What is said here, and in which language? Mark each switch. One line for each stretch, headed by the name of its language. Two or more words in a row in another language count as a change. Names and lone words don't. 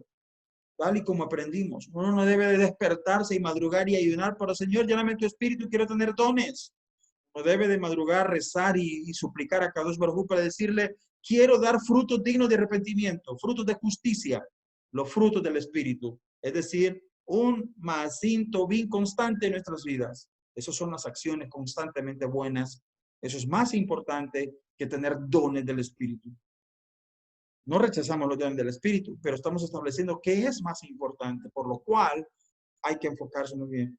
Spanish: Tal y como aprendimos, uno no debe de despertarse y madrugar y ayunar para Señor, lléname tu espíritu, quiero tener dones. Uno debe de madrugar, rezar y suplicar a
Hebrew: קדוש ברוך הוא
Spanish: para decirle, quiero dar frutos dignos de arrepentimiento, frutos de justicia, los frutos del espíritu. Es decir, un
Hebrew: מעשים טובים
Spanish: constante en nuestras vidas. Esas son las acciones constantemente buenas. Eso es más importante que tener dones del espíritu. No rechazamos los dones del espíritu, pero estamos estableciendo qué es más importante, por lo cual hay que enfocarse muy bien.